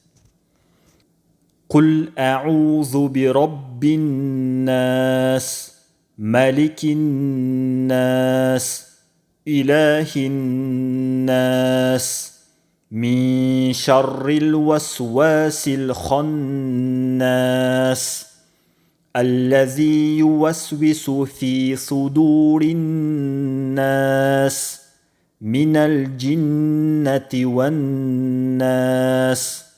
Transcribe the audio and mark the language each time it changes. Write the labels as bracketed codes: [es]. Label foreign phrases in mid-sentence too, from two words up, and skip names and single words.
[ar] قل أعوذ برب الناس ملك الناس إله الناس من شر الوسواس الخناس. الذي يوسوس في صدور الناس من الجنة والناس.